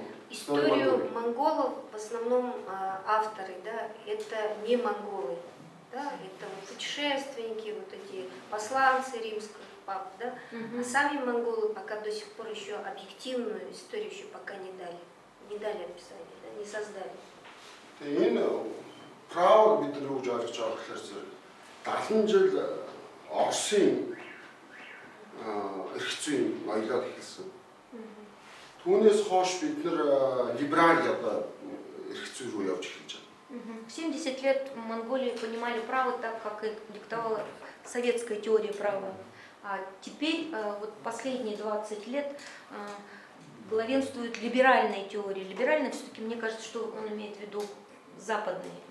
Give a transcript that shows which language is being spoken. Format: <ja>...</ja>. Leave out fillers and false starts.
<ru>Историю монголов в основном авторы, да, это не монголы, да, это вот путешественники, вот эти посланцы римских пап, да, а сами монголы пока до сих пор еще объективную историю еще пока не дали описание, да, не создали.</ru> <mn>Энэ право бид нар юу ойлгож байгаа гэхээр зэрэг 70 жил Оросын эрх зүйн аялал хэлсэн. Түүнээс хойш бид нар либераль одоо эрх зүй рүү явж эхэлж байна.</mn> <ru>В 70 лет в Монголии понимали право так, как и диктовала советская теория права. А теперь, вот последние 20 лет, главенствует либеральная теория. Либеральная, все-таки, мне кажется, что он имеет в виду западные.</ru>